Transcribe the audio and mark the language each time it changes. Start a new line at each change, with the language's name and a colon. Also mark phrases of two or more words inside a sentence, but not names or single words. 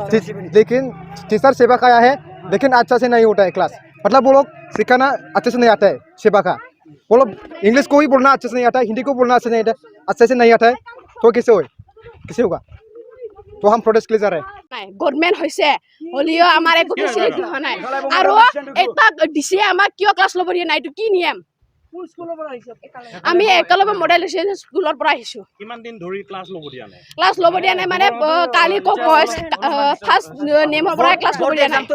Hindi: लेकिन टीचर सेवा का आया है, लेकिन अच्छा से नहीं होता है क्लास। मतलब वो लोग सिखाना अच्छे से नहीं आता है सेवा का। वो लोग इंग्लिश को ही बोलना अच्छे से नहीं आता है, हिंदी को बोलना अच्छे से नहीं आता है, तो किसे होगा? तो हम प्रोटेस्ट के लिए जा रहे हैं।
Assamese: गवर्नमेंट হৈছে হলিও আমাৰ একো ফেচিলিটি হোৱা নাই আৰু এটা ডিসি আমাক কিয় ক্লাছ ল'ব দিয়া নাই, এইটো কি নিয়ম? কোন স্কুলৰ পৰা আহিছে? আমি একেলগে মডেল স্কুলৰ পৰা আহিছো। কিমান দিন ধৰি ক্লাছ ল'ব দিয়া নাই? ক্লাছ ল'ব দিয়া নাই মানে কালি ক ফাৰ্ষ্ট নেমৰ পৰা ক্লাছ ল'ব দিয়া নাই।